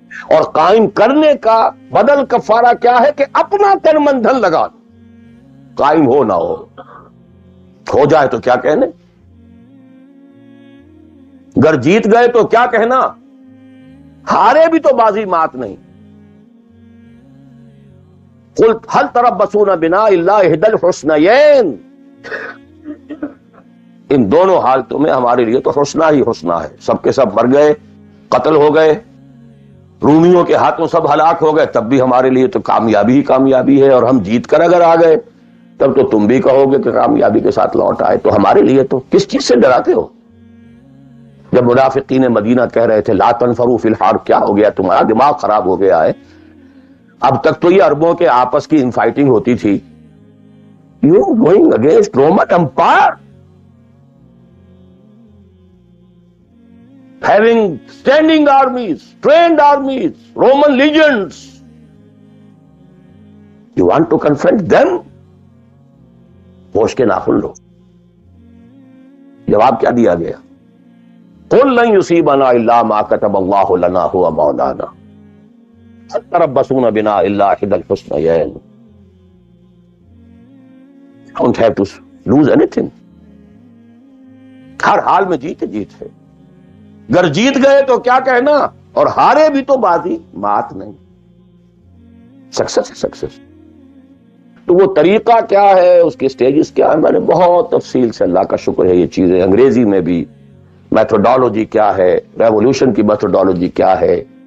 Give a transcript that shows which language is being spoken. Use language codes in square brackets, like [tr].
[ur] اور قائم کرنے کا بدل کفارہ کیا ہے کہ اپنا تن من دھن لگا دو. قائم ہو نہ ہو جائے تو کیا کہنے، گر جیت گئے تو کیا کہنا، ہارے بھی تو بازی مات نہیں. [ar] قل هل تربصون بنا الا احدى الحسنيين. [ur] ان دونوں حالتوں میں ہمارے لیے تو حسنہ ہی حسنہ ہے. سب کے سب مر گئے، قتل ہو گئے، رومیوں کے ہاتھوں سب ہلاک ہو گئے، تب بھی ہمارے لیے تو کامیابی ہی کامیابی ہے. اور ہم جیت کر اگر آ گئے تب تو تم بھی کہو گے کہ کامیابی کے ساتھ لوٹ آئے. تو ہمارے لیے تو کس چیز سے ڈراتے ہو؟ جب منافقین مدینہ کہہ رہے تھے [ar] لا تنفروا فی الحار، [ur] کیا ہو گیا تمہارا دماغ خراب ہو گیا ہے؟ اب تک تو یہ عربوں کے آپس کی انفائٹنگ ہوتی تھی. [en] You going against Roman empire having standing armies, trained armies, Roman legions. You want to confront them? [ur] ہوش کے ناخن لو. جواب کیا دیا گیا؟ [ar] قل لن يصيبنا الا ما كتب الله لنا هو مولانا هل تربصون بنا الا احدى الحسنيين. [en] Don't have to lose anything. [ur] ہر حال میں جیت ہے. گر جیت گئے تو کیا کہنا، اور ہارے بھی تو بازی مات نہیں. سکسس. تو وہ طریقہ کیا ہے، اس کے سٹیجز کیا ہے، میں نے بہت تفصیل سے، اللہ کا شکر ہے، یہ چیزیں انگریزی میں بھی، میتھڈالوجی کیا ہے، ریولوشن کی میتھڈالوجی کیا ہے.